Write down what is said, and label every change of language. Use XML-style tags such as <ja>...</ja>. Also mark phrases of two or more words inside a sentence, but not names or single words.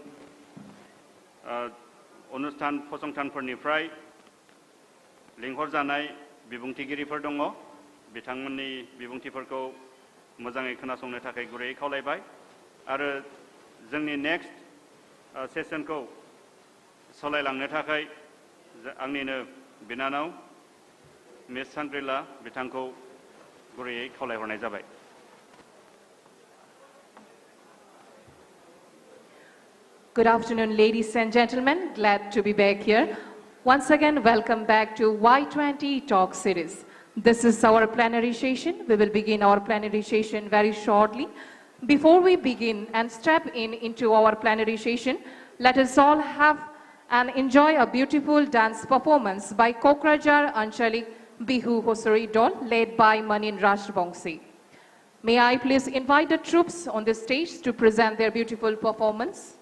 <brx>अनुस्थान फसंथानफोरनिफ्राय लिंहरजानाय बिबुंथिगिरिफोर दङ बिथांमोननि बिबुंथिफोरखौ मोजाङै खोनासंनो थाखाय गुरैयै खावलायबाय आरो जोंनि</brx> <en>next sessionखौ</en> <brx>सालायलांनो थाखाय आंनिनो बिनानाव मिस सानग्रिला बिथांखौ गुरैयै खावलायहरनाय जाबाय</brx> <en>Good afternoon, ladies and gentlemen. Glad to be back here. Once again, welcome back to Y20 Talk Series. This is our plenary session. We will begin our plenary session very shortly. Before we begin and step into our plenary session, let us all have and enjoy a beautiful dance performance by Kokrajhar Anchalik Bihu Hosari Dol, led by Manin Rajbongsi. May I please invite the troops on the stage to present their beautiful performance.</en>